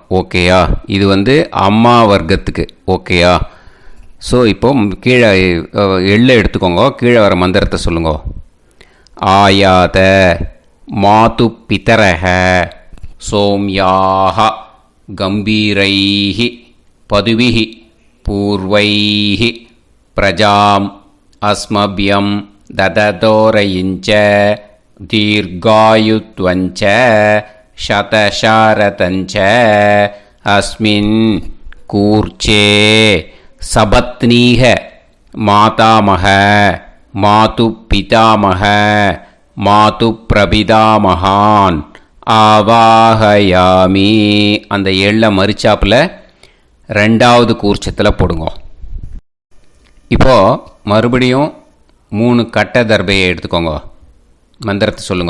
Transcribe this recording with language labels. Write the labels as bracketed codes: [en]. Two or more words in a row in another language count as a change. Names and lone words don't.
[ta] ஓகேயா? இது அம்மா வர்க்கத்துக்கு. ஓகேயா? ஸோ இப்போ கீழே எள்ளை எடுத்துக்கோங்க. கீழே வர மந்திரத்தை சொல்லுங்க. [sa] आयात मातु पितरः सोम्यासः गम्भीरैः पदुभिः पूर्वैः प्रजाम् अस्मभ्यं ददतोरयिञ्च दीर्घायुत्वञ्च शतशारतञ्च अस्मिन् कूर्चे सपत्नीः मातामह मातुपितामह मातुप्रपितामहान् आवाहयामि. [ta] அந்த எள்ள மரிச்சாப்பில் ரெண்டாவது கூர்ச்சத்தில் போடுங்க. இப்போது மறுபடியும் 3 கட்ட தர்பையை எடுத்துக்கோங்க. மந்திரத்தை சொல்லுங்க.